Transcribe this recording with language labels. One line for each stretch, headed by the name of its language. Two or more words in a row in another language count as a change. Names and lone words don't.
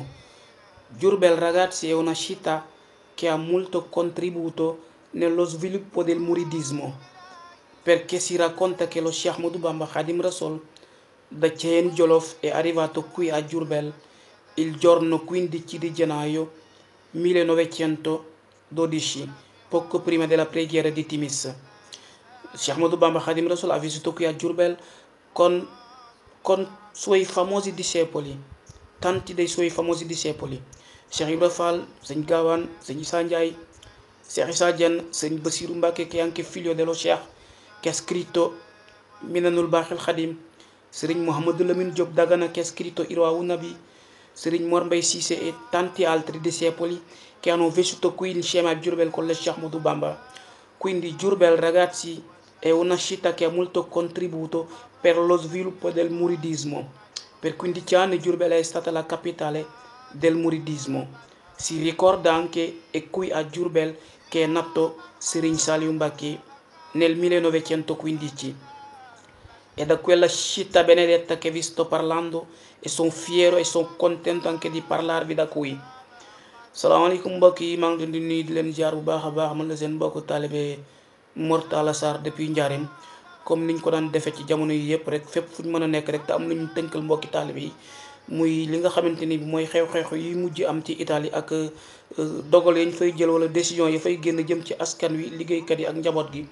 Italian: Diourbel ragazzi è una città che ha molto contribuito nello sviluppo del muridismo, perché si racconta che lo Sheikh Ahmadou Bamba Khadim Rasoul da Ceen Jolof è arrivato qui a Diourbel il giorno 15 di gennaio 1912, poco prima della preghiera di Timis. Sheikh Ahmadou Bamba Khadim Rasoul ha vissuto qui a Diourbel con, con suoi famosi discepoli, tanti dei suoi famosi discepoli. Cheikh Ibra Fall, Sëñ Gaawaan, Sëñ Issa Ndiaye, Cheikh Issa Diène, Sëñ Bassirou Mbacké, che è anche figlio dello Cheikh, che ha scritto Minanul Baaxil Khadim, Serigne Mouhamadou Lamine Diop Dagana, che ha scritto Irwaa'u Nabi, Serigne Mor Mbaye Cissé e tanti altri discepoli che hanno vissuto qui insieme a Diourbel con lo Cheikh Ahmadou Bamba. Quindi Diourbel ragazzi è una città che ha molto contribuito per lo sviluppo del muridismo. Per 15 anni Diourbel è stata la capitale del muridismo. Si ricorda anche, è qui a Diourbel che è nato Serigne Saliou Mbacké nel 1915. È da quella città benedetta che vi sto parlando e sono fiero e sono contento anche di parlarvi da qui.
Wolof: salaamaaleykum mbokk yi, maa ngi leen di nuyu di leen jaar bu baax a baax. Man la seen mbokku taalibe Mor Talla Sarr depuis Njaareem, comme niñ ko daan defee ci jamono yi yëpp rek, fépp fu ñu mën a nekk rek te am lu ñu tënkal mbokki taalibe yi, muy li nga xamante ni bi mooy xew-xew yi mujj am ci Italie ak dogal yañ fay jël wala décision yi fay génn jëm ci askan wi, liggéeykat yi ak njaboot gi.